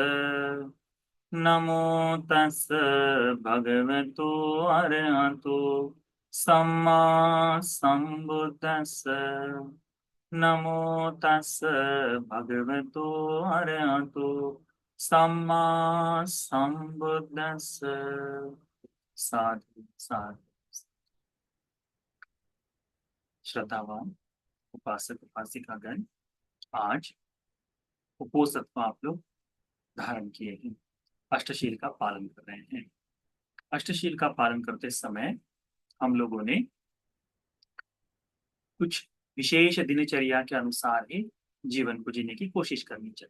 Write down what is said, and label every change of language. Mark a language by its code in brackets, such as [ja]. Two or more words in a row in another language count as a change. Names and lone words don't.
[pi] नमो तस् भगवतो अरहतो सम्मा सम्बुद्धस्स। नमो तस् भगवतो अरहतो सम्मा सम्बुद्धस्स। साधु साधु। [hi] श्रद्धावान उपासक उपासिकागण, आज उपोषित आप लोग धारण किए हैं, अष्टशील का पालन कर रहे हैं। अष्टशील का पालन करते समय हम लोगों ने कुछ विशेष दिनचर्या के अनुसार ही जीवन को जीने की कोशिश करनी चाहिए।